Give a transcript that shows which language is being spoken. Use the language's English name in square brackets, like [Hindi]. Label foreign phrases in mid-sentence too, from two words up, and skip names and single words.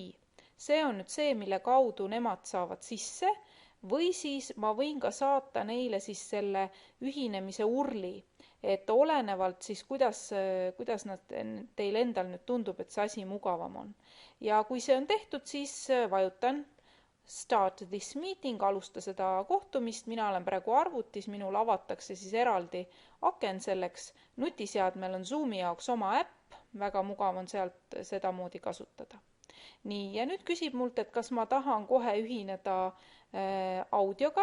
[Estonian] See on nüüd see, mille kaudu nemad saavad sisse või siis ma võin ka saata neile siis selle ühinemise urli, et olenevalt siis kuidas teil endal nüüd tundub, et see asi mugavam on. Ja kui see on tehtud, siis vajutan [English] start this meeting, [Estonian] alusta seda kohtumist, mina olen praegu arvutis, minul avatakse siis eraldi aken selleks, nutiseadmel on Zoomi jaoks oma äpp, väga mugav on sealt sedamoodi kasutada. Nii, ja nüüd küsib mult, et kas ma tahan kohe ühineda audioga.